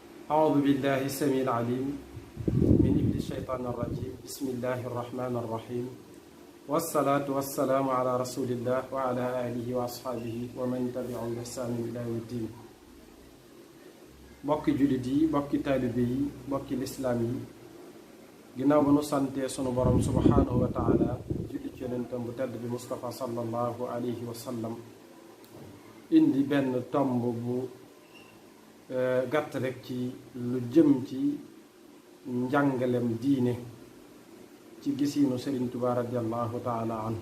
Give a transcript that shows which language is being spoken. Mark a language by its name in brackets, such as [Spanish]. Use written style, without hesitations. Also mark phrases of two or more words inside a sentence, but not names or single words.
[Arabic] أعوذ بالله السميع العليم من إبليس الشيطان الرجيم بسم الله الرحمن الرحيم والصلاة والسلام على رسول الله وعلى آله وأصحابه ومن تبعهم بإحسان إلى يوم الدين. [Wolof] bokki jullit yi bokki taalibe yi bokki lislaam yi ginnaaw ba nu santee sunu borom [Arabic] سبحانه وتعالى [Wolof] julli ci yonentam bu tedd bi Mustafa [Arabic] صلى الله عليه وسلم [Wolof] indi benn tomb bu gàtt rek ci lu jëm ci njàngalem diine ci gisiinu Sëriñ Tuubaa [Arabic] رضي الله تعالى عنه.